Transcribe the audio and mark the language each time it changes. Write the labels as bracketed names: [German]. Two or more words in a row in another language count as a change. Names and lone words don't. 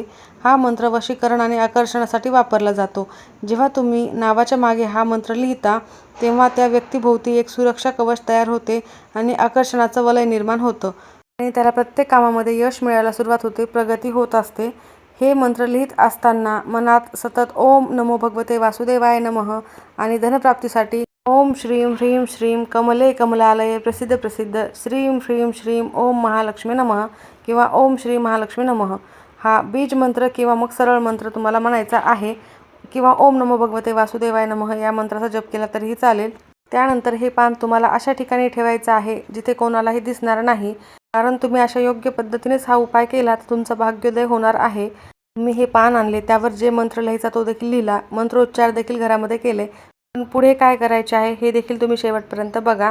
[Marathi] हा मंत्र वशीकरण आणि आकर्षणासाठी वापरला जातो. जेव्हा तुम्ही नावाच्या मागे हा मंत्र लिहिता तेव्हा त्या व्यक्तीभोवती एक सुरक्षा कवच तयार होते आणि आकर्षणाचं वलय निर्माण होतं आणि त्याला प्रत्येक कामामध्ये यश मिळायला सुरुवात होते, प्रगती होत असते. हे मंत्र लिहित असताना मनात सतत [Sanskrit] ओम नमो भगवते वासुदेवाय नमः [Marathi] आणि धनप्राप्तीसाठी [Sanskrit] ओम श्रीं ह्रीं श्रीं कमले कमलालये प्रसिद्ध प्रसिद्ध श्रीं ह्रीं श्रीं ओम महालक्ष्मी नमः [Marathi] किंवा [Sanskrit] ओम श्री महालक्ष्मी नमः [Marathi] हा बीज मंत्र किंवा मग सरळ मंत्र तुम्हाला म्हणायचा आहे किंवा [Sanskrit] ओम नमो भगवते वासुदेवाय नमः [Marathi] या मंत्राचा जप केला तरीही चालेल. त्यानंतर हे पान तुम्हाला अशा ठिकाणी ठेवायचं आहे जिथे कोणालाही दिसणार नाही, कारण तुम्ही अशा योग्य पद्धतीनेच हा उपाय केला तर तुमचं भाग्योदय होणार आहे. तुम्ही हे पान आणले, त्यावर जे मंत्र लिहायचा तो देखील लिहिला, मंत्रोच्चार देखील घरामध्ये केले, पण पुढे काय करायचे आहे हे देखील तुम्ही शेवटपर्यंत बघा.